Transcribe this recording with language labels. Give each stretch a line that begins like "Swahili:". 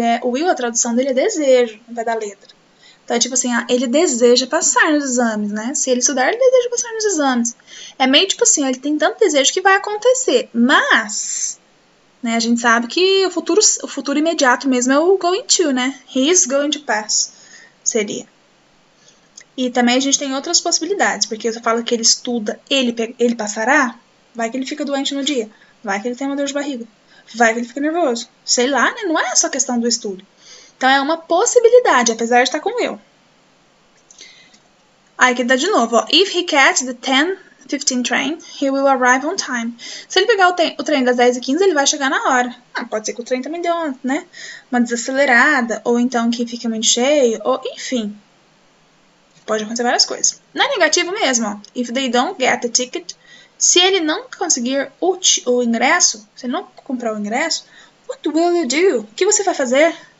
Portuguese: O will, a tradução dele é desejo, ao invés da letra. Então, é tipo assim, ele deseja passar nos exames, né? Se ele estudar, ele deseja passar nos exames. É meio tipo assim, ele tem tanto desejo que vai acontecer. Mas, né, a gente sabe que o futuro imediato mesmo é o going to, né?
English: He is going to pass, seria.
Portuguese: E também a gente tem outras possibilidades, porque eu falo que ele estuda, ele passará, vai que ele fica doente no dia, vai que ele tem uma dor de barriga, vai que ele fica nervoso. Sei lá, né? Não é só questão do estudo. Então, é uma possibilidade, apesar de estar com eu. Aí, aqui dá de novo, ó.
English: If he catch the 10:15 train, he will arrive on time.
Portuguese: Se ele pegar o trem das 10h15, ele vai chegar na hora. Pode ser que o trem também dê uma desacelerada, ou então que fique muito cheio, ou enfim. Pode acontecer várias coisas. Não é negativo mesmo, ó.
English: If they don't get the ticket,
Portuguese: se ele não conseguir o ingresso, se ele não comprar o ingresso,
English: what will you do?
Portuguese: O que você vai fazer?